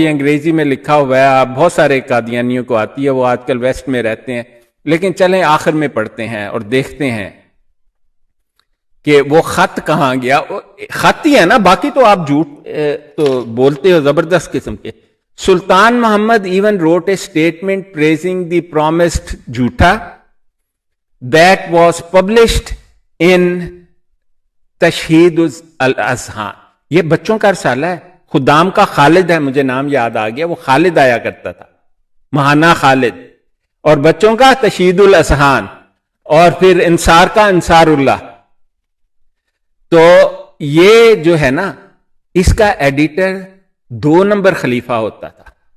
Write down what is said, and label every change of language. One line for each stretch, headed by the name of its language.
Urdu: یہ انگریزی میں لکھا ہوا ہے. آپ بہت سارے قادیانیوں کو آتی ہے وہ آج کل ویسٹ میں رہتے ہیں لیکن چلیں آخر میں پڑھتے ہیں اور دیکھتے ہیں کہ وہ خط کہاں گیا. خط ہی ہے نا باقی تو آپ جھوٹ تو بولتے ہو زبردست قسم کے.
English: Sultan Muhammad even wrote a statement praising the promised jhuta that was published in Tashheez al Azhan.
Urdu: یہ بچوں کا رسالہ ہے. خدام کا خالد ہے مجھے نام یاد آ گیا. وہ خالد آیا کرتا تھا مہانا خالد. اور بچوں کا تشہید الاذہان اور پھر انصار کا انصار اللہ. تو یہ جو ہے نا اس کا ایڈیٹر 2 نمبر خلیفہ ہوتا تھا.